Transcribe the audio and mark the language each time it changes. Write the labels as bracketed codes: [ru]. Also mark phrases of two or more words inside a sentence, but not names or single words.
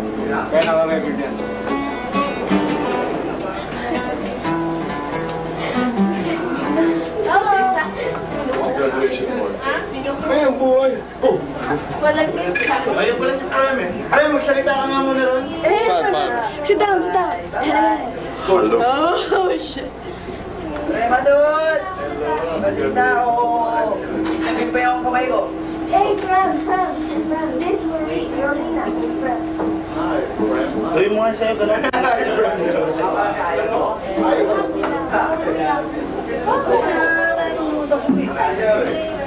[tl] Kaya naka-record yan. Ay, ang buhay. Oh. Ayun pala si Prem eh. Ay, magsalita ka nga muna ron. [en] Sit down, sit down. Oh, shit. Hey, Madudes! [tl] Balita ako. Isipin pa yung kamay ko. [en] Hey, Prem. This Marie, Rolina, this Prem. [tl] Gawin mo nga sa'yo, gano'n. Nalimutan ko eh.